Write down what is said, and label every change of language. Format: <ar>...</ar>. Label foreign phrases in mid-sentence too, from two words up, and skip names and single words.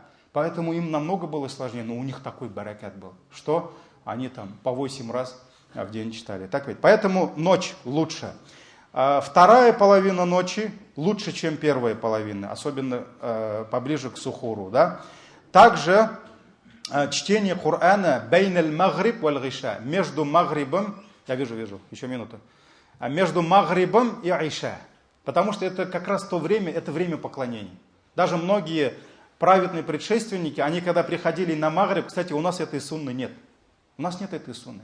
<ru>Поэтому им намного было сложнее, но у них такой баракат был, что они там по 8 раз в день читали. Так ведь? Поэтому ночь лучше. Вторая половина ночи лучше, чем первая половина, особенно поближе к сухуру. Да? Также чтение Корана</ru> <ar>بين المغرب والعشاء,</ar> <ru>между магрибом, я вижу, еще минуту, между магрибом и иша. Потому что это как раз то время, это время поклонений. Даже многие праведные предшественники, они когда приходили на магриб, кстати, у нас этой сунны нет. У нас нет этой сунны.</ru>